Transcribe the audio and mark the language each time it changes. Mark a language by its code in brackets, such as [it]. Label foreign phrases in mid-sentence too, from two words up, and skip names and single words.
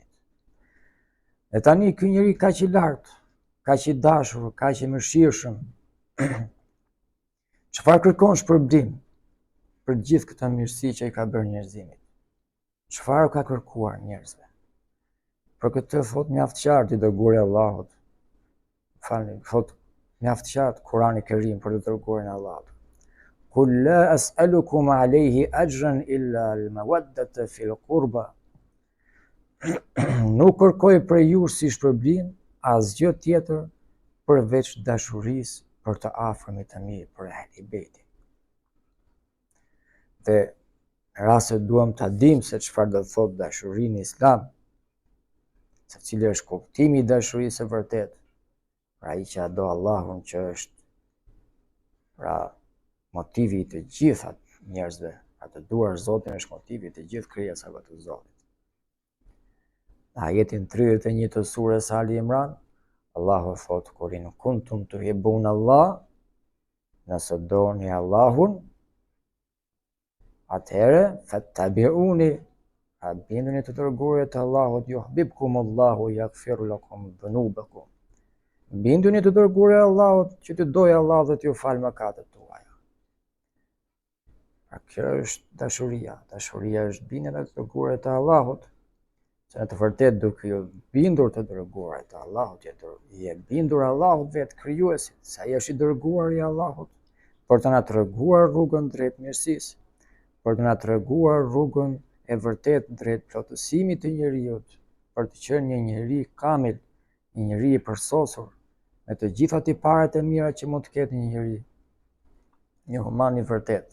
[sq] E tani ky njeri kaq i lartë, kaq i dashur, kaq i mëshirshëm, çfarë kërkon shpërblim për gjithë këtë mirësi që i ka bërë njerëzimit? Çfarë ka kërkuar njerëzve? Për këtë thot mjaft qartë i dërguari i Allahut: thot mjaft qartë Kurani Kerim për të dërguarin e Allahut. [ar] قل لا أسألكم عليه أجرا إلا المودة في القربى. [sq] Nuk kërkoj për ju si shpërblim asgjë tjetër përveç dashurisë për të afërmit të mi, për ehli bejtin. Dhe në rast se duam ta dimë se çfarë do thotë dashuria në Islam, se cili është kuptimi i dashurisë së vërtetë, pra ai që do Allahun, që është pra motivi i të gjitha njerëzve, pra të duar Zotin është motivi i të gjithë krijesave të Zotit. Në ajetin 31 të surës Ali Imran, Allahu thot: [ar] "قل إن كنتم تحبون الله", [sq] nëse doni Allahun, atëherë fattabi'uni, a binduni të dërguarit të Allahut, [ar] يحببكم الله يغفر لكم ذنوبكم. [sq] Binduni të dërguarit të Allahut, që të dojë Allah dhe t'ju falë mëkatet tuaja. Pra kjo është dashuria. Dashuria është bindja të dërguarit të Allahut, se në të vërtetë duke ju bindur të dërguarit të Allahut, je bindur Allahut vetë krijuesit, se ai është i dërguari i Allahut për të na treguar rrugën drejt mirësisë, për të na treguar rrugën e vërtetë drejt plotësimit të njeriut, për të qenë një njeri kamil, një njeri i përsosur, me të gjitha tiparet e mira që mund të ketë një njeri, një human i vërtetë.